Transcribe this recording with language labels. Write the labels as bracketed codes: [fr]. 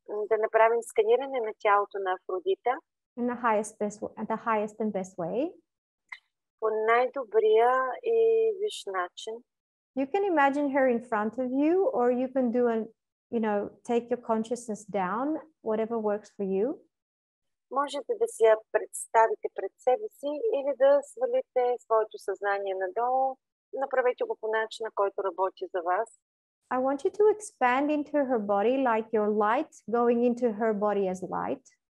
[bg] Да направим сканиране на тялото на Афродита. [en] In the highest and best way. [bg] По най-добрия и висш начин. [en] You can imagine her in front of you, or you can do take your consciousness down, whatever works for you. [bg] Можете да си я представите пред себе си или да свалите своето съзнание надолу. Направете го по начина, който работи за вас. [en] I want you to expand into her body like your light going into her body as light.